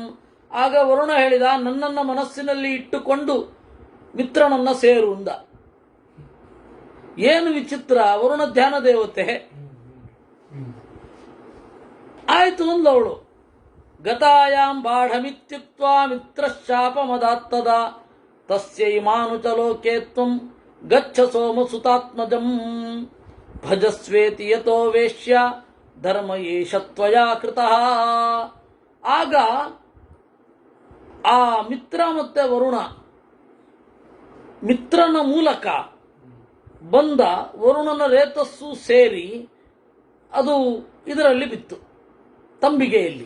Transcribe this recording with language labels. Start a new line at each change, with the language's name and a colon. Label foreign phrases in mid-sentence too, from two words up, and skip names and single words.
Kannada: ಆಗ ವರುಣ ಹೇಳಿದ, ನನ್ನನ್ನು ಮನಸ್ಸಿನಲ್ಲಿ ಇಟ್ಟುಕೊಂಡು ಮಿತ್ರನನ್ನ ಸೇರು ಅಂದ. ಏನು ವಿಚಿತ್ರ, ವರುಣ ಧ್ಯಾನ ದೇವತೆ. ಆಯ್ತು ಅಂದವಳು.
Sanskrit: ಗತಾಯಾಂ ಬಾಢಮಿತ್ಯುಕ್ತ್ವಾ ಮಿತ್ರಶಾಪಮದಾತ್ತದ ತಸ್ಯೈ ಮಾನುಚ ಲೋಕೆ ತ್ವಂ ಗಚ್ಚ ಸೋಮಸುತಾತ್ಮಜಂ ಭಜಸ್ವೇತಿ ಯತೋ ವೇಶ್ಯ ಧರ್ಮ ಏಷ ತ್ವಯಾ ಕೃತಃ.
Kannada: ಆಗ ಆ ಮಿತ್ರ ಮತ್ತೆ ವರುಣ ಮಿತ್ರನ ಮೂಲಕ ಬಂದ ವರುಣನ ರೇತಸ್ಸು ಸೇರಿ ಅದು ಇದರಲ್ಲಿ ಬಿತ್ತು, ತಂಬಿಗೆಯಲ್ಲಿ.